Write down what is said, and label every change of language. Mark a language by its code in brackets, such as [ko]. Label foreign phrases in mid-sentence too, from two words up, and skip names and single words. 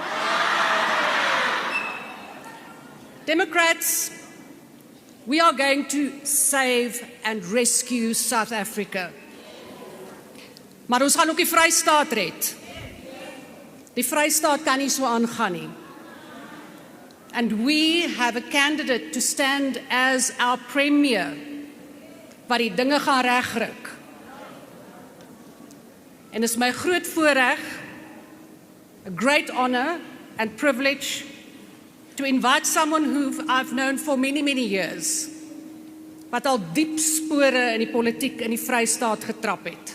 [en] Democrats, we are going to save and rescue South Africa. [af] Maar ons gaan ook die Vrystaat red. Die Vrystaat kan nie so aangaan nie. [en] And we have a candidate to stand as our premier [af] wat die dinge gaan regryk. En is my groot voorreg [en] a great honor and privilege to invite someone who I've known for many, many years, [af] wat al diep spore in die politiek in die Vrystaat getrap het.